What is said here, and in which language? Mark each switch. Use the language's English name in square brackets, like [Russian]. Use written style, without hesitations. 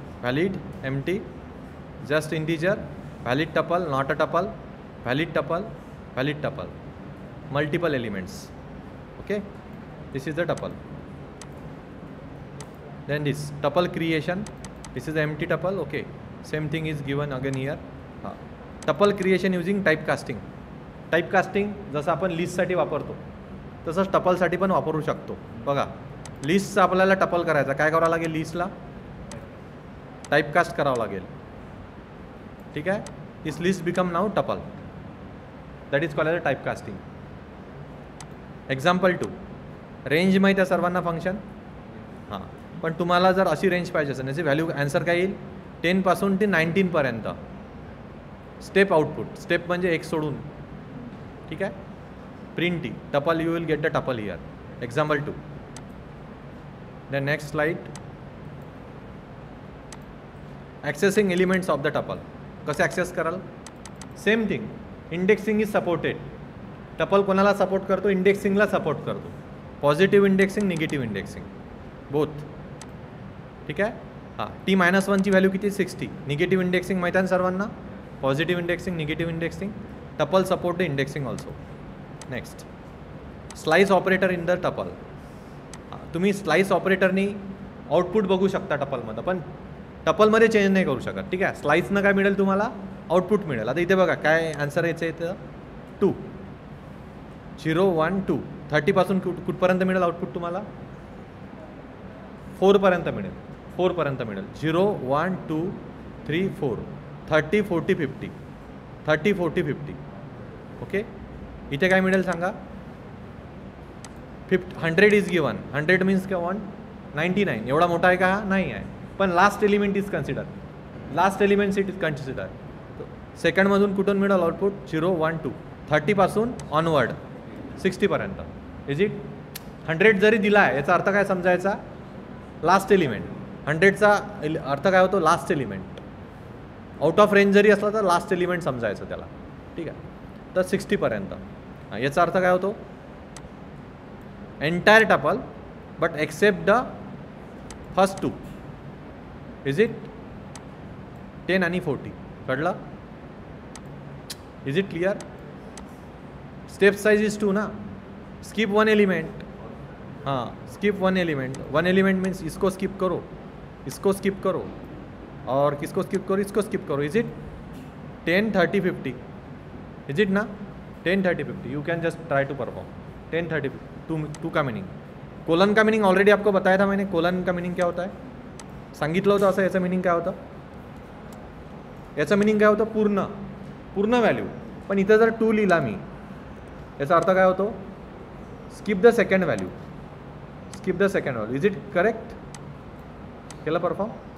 [English] Valid, empty, just integer, valid tuple, not a tuple, valid tuple, valid tuple, multiple elements. Okay, this is the tuple. Then this tuple creation, this is the empty tuple. Okay, same thing is given again here. Tuple creation using typecasting. [Marathi] Typecasting जसं आपण लिस्टसाठी वापरतो तसंच टपलसाठी पण वापरू शकतो. बघा, लिस्टचा आपल्याला टपल करायचा, काय करावं लागेल? लिस्टला टाइपकास्ट करावं लागेल. [English] ठीक आहे. This list become now tuple. That is called as a typecasting. Example 2. [Marathi] Range माहीत आहे सर्वांना फंक्शन? हां, पण तुम्हाला जर अशी रेंज पाहिजे असेल, त्याची व्हॅल्यू आन्सर काय येईल? 10 पासून ते 19 पर्यंत. स्टेप आउटपुट, स्टेप म्हणजे एक सोडून. ठीक आहे. [English] Print tuple, you will get the tuple here. Example 2. The next slide. Accessing elements of the tuple. [Marathi] कसे ॲक्सेस कराल? [English] Same thing, indexing is supported. [Marathi] Tuple कोणाला सपोर्ट करतो? इंडेक्सिंगला सपोर्ट करतो. Positive indexing, negative indexing both. ठीक आहे. हां, T-1ची value किती? 60. Negative indexing माहीत आहे सर्वांना. Positive indexing, negative indexing. [English] Tuple support the indexing also. Next, slice operator in the tuple. [Marathi] तुम्ही स्लाइस ऑपरेटरनी आउटपुट बघू शकता टपलमध्ये, पण टपलमध्ये चेंज नाही करू शकत. ठीक आहे. स्लाइसनं काय मिळेल तुम्हाला? आउटपुट मिळेल. आता इथे बघा काय आन्सर यायचं इथं 2, 0, 1, 2. 30 पासून कुठपर्यंत मिळेल आउटपुट तुम्हाला? 4 पर्यंत मिळेल. 4 पर्यंत मिळेल. 0, 1, 2, 3, 4. 30, 40, 50. 30, 40, 50. ओके. इथे काय मिळेल सांगा? [English] 100 is given. [Marathi] 100 मीन्स काय? 199. एवढा मोठा आहे का? नाही आहे. [English] पण last element is consider. Last element it is consider. [Marathi] सेकंडमधून कुठून मिळेल आउटपुट? 0, 1, 2. 30 पासून ऑनवर्ड 60 पर्यंत. Is it? 100 जरी दिला आहे याचा अर्थ काय समजायचा? Last element. 100चा अर्थ काय होतो? Last element. Out of range जरी असला तर लास्ट एलिमेंट समजायचं त्याला. ठीक आहे. तर 60 पर्यंत. याचा अर्थ काय होतो? [English] Entire tuple but except the first 2. Is it? [Marathi] 10 आणि 40. कळलं? [English] Is it clear? Step size is 2 ना. Skip 1 element. हाँ, skip 1 element. [Hindi] 1 एलिमेंट मीन्स इसको स्किप करो, इसको स्किप करो, और किसको स्किप करो? इसको स्किप करो. [English] Is it? [Hindi] 10, 30, 50. इज इट ना? 10, 30, 50. [English] You can just try to perform. [Hindi] 10, 30, 2 का मीनिंग. कोलन का मीनिंग ऑलरेडी आपको बताया था मैंने. कोलन का मीनिंग क्या होता है? [Marathi] सांगितलं होतं असं. याचं मीनिंग काय होतं? याचं मीनिंग काय होतं? पूर्ण व्हॅल्यू. पण इथं जर 2 लिहिला मी, याचा अर्थ काय होतो? [English] Skip the second value. Skip the second value. Is it correct? [Marathi] केलं परफॉर्म?